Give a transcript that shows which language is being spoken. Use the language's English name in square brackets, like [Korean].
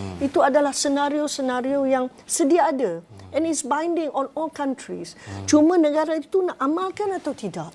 [Malay] Itu adalah senario-senario yang sedia ada. [English] And it's binding on all countries. [Malay] Cuma negara itu nak amalkan atau tidak.